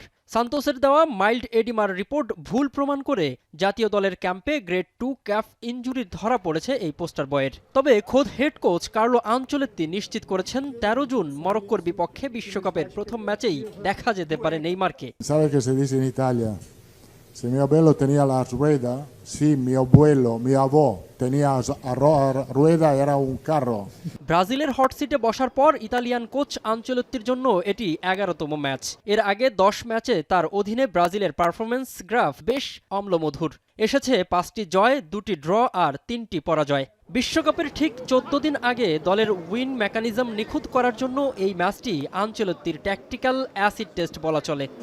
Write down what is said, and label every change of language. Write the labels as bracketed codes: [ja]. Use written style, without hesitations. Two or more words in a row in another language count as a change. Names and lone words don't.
[bn] সান্তোসের দেওয়া মাইল্ড এডিমার রিপোর্ট ভুল প্রমাণ করে জাতীয় দলের ক্যাম্পে [en] grade 2 calf injury [bn] ধরা পড়েছে এই পোস্টার বয়ের। তবে খোদ হেড কোচ কার্লো আনচেলত্তি নিশ্চিত করেছেন 13 জুন মরক্কোর বিপক্ষে বিশ্বকাপের প্রথম ম্যাচেই দেখা যেতে পারে নেইমারকে। [es] Si mio abuelo tenía la rueda, sí, mi abuelo, mi abuelo tenía rueda, era un carro. [bn] ব্রাজিলের হট সিটে বসার পর ইতালিয়ান কোচ আনচেলত্তির জন্য এটি 11তম ম্যাচ। এর আগে 10 ম্যাচে তার অধীনে ব্রাজিলের পারফরম্যান্স গ্রাফ বেশ অম্লমধুর। এসেছে 5টি জয়, 2টি ড্র আর 3টি পরাজয়। বিশ্বকাপের ঠিক 14 দিন আগে দলের [en] win mechanism [bn] নিখুঁত করার জন্য এই ম্যাচটি আনচেলত্তির [en] tactical acid test [bn] বলা চলে।